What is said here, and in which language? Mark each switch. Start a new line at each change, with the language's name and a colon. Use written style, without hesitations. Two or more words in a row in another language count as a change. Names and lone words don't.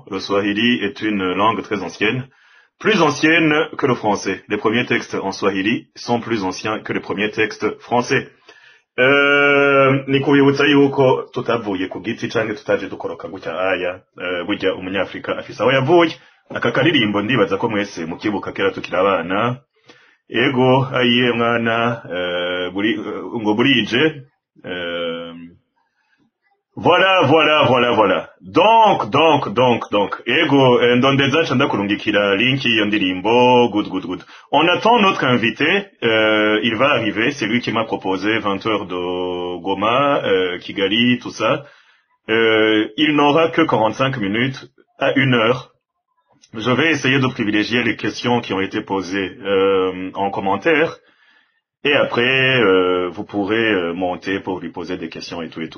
French: Le Swahili est une langue très ancienne, plus ancienne que le français. Les premiers textes en Swahili sont plus anciens que les premiers textes français.
Rundi: Ni kubibutsa yuko tutavuye ku giti canke tutaje dukoroka gutya aya burya umunyafrika afise aho yavuye. Aka karirimbo ndibaza ko mwese mukibuka kera tukiri abana. Ego aiye mwana ngo burije voilà. Donc ego ndondeza chanda kurungikira link iyo ndirimbo good.
French: On attend notre invité, il va arriver, c'est lui qui m'a proposé 20 heures de Goma, Kigali, tout ça. Il n'aura que 45 minutes à 1 heure. Je vais essayer de privilégier les questions qui ont été posées en commentaire et après vous pourrez monter pour lui poser des questions et tout.